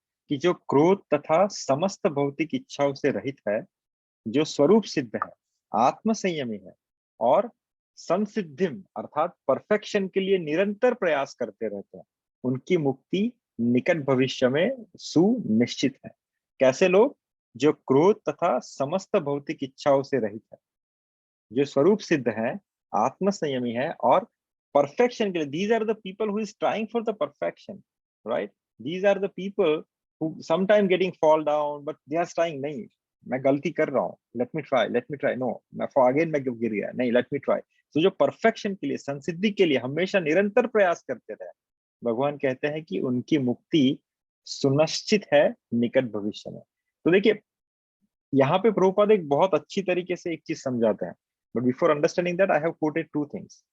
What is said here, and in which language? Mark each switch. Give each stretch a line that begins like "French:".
Hindi: कि जो क्रोध तथा समस्त भौतिक इच्छाओं से रहित है, जो स्वरूप सिद्ध है, आत्म संयमी है और संसिद्धिम अर्थात परफेक्शन के लिए निरंतर प्रयास करते रहते हैं, उनकी मुक्ति निकट भविष्य में सुनिश्चित है। कैसे लोग? जो क्रोध तथा समस्त भौतिक इच्छाओं से रहित है, जो स्वरूप सिद्ध है, आत्म संयमी है और परफेक्शन के लिए,
English: these are the people who is trying for the perfection, right? These are the people who sometime getting fall down but they are trying,
Hindi: नहीं मैं गलती कर रहा हूँ,
English: let me try, no
Hindi: मैं again मैं गिर गया, नहीं
English: let me try।
Hindi: तो जो परफेक्शन के लिए, संसिद्धि के लिए हमेशा निरंतर प्रयास करते रहे, भगवान कहते हैं कि उनकी मुक्ति सुनिश्चित है निकट भविष्य में। तो देखिए यहाँ पे प्रभुपाद एक बहुत अच्छी तरीके से एक चीज समझाते हैं,
English: But before understanding that I have quoted two things.